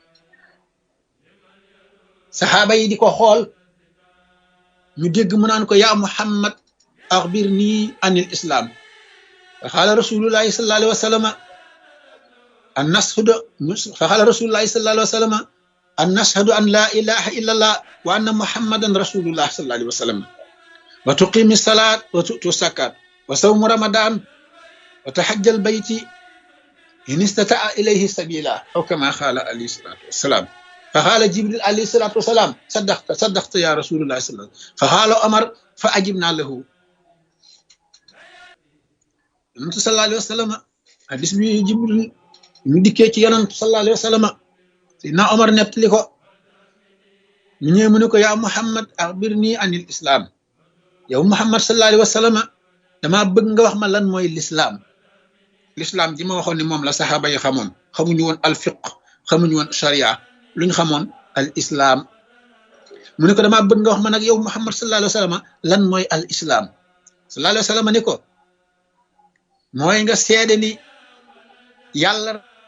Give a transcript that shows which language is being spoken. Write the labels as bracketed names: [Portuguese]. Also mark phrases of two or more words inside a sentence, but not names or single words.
[Wolof] saxaaba yi di ko xool ñu dégg mu naan ko [Arabic] يا محمد أخبرني عن الإسلام فقال رسول الله صلى الله عليه و سلم أن نشهد فقال رسول الله صلى الله عليه وسلم أن نشهد أن لا إله إلا الله وأن محمدا رسول الله صلى الله عليه وسلم وتقيم الصلاة وتؤتي الزكاة وصوم رمضان وتحج البيت إن استطاع إليه سبيلا أو كما قال عليه الصلاة والسلام فقال جبريل عليه الصلاة والسلام صدقت يا رسول الله صلى الله عليه وسلم فقال عمر فعجبنا له [Wolof] yonent [Arabic] صلى الله عليه وسلم [Wolof] hadis bi jibril ñu dikkee ci yonent [Arabic] صلى الله عليه وسلم [Wolof] sidna omar nettali ko ñu ñëw mu ne ko [Arabic] يا محمد أخبرني عن الإسلام [Wolof] yow muhammad [Arabic] صلى الله عليه وسلم [Wolof] dama bëgg nga wax ma lan mooy l'islam ji ma waxoon ni moom la saxaaba yi xamoon xamuñu woon [Arabic] الفقه [Wolof] xamuñu woon sharia luñ xamoon [Arabic] الإسلام [Wolof] mu ne ko dama bëgg nga wax ma nag yow muhammad [Arabic] صلى الله عليه وسلم [Wolof] lan mooy al islam [Arabic] صلى الله عليه وسلم [Wolof] ni ko mooy nga seede ni yàlla